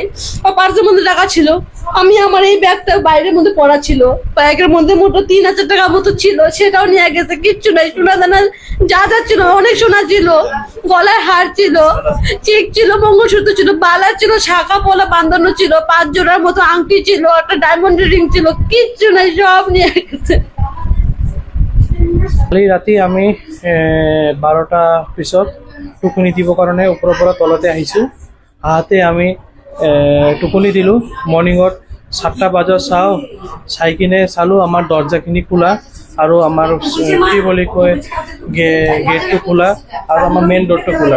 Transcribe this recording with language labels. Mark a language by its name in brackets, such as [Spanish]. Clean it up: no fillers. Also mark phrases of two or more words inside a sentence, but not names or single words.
[Bangla] পার্সের মধ্যে টাকা ছিল, আমি আমার এই ব্যাগটা বাইরের মধ্যে পড়া ছিল, ব্যাগের মধ্যে মোটো 3000 টাকা মতো ছিল, সেটাও নিয়ে গেছে। কিচ্ছু নাই, সোনা দানা যা যা ছিল, অনেক সোনা ছিল, গলায় হার ছিল, চেক ছিল, মঙ্গলসূত্র ছিল, বালা ছিল, শাখা পলা বাঁধানো ছিল, 5 জোড়ার মতো আংটি ছিল, একটা [English] diamond ring [Bangla] ছিল, কিচ্ছু নাই, সব নিয়ে গেছে। [Assamese] কালি ৰাতি আমি 12টা পিছত টোপনি দিব কাৰণে ওপৰৰ পৰা তলতে আহিছোঁ। আহোঁতে আমি টোপনি দিলোঁ। মৰ্ণিঙত 7টা বজাত চাই কিনে চালোঁ আমাৰ দৰ্জাখিনি খোলা আৰু আমাৰ কি বুলি কয় গেটটো খোলা আৰু আমাৰ [English] main door [Assamese] খোলা।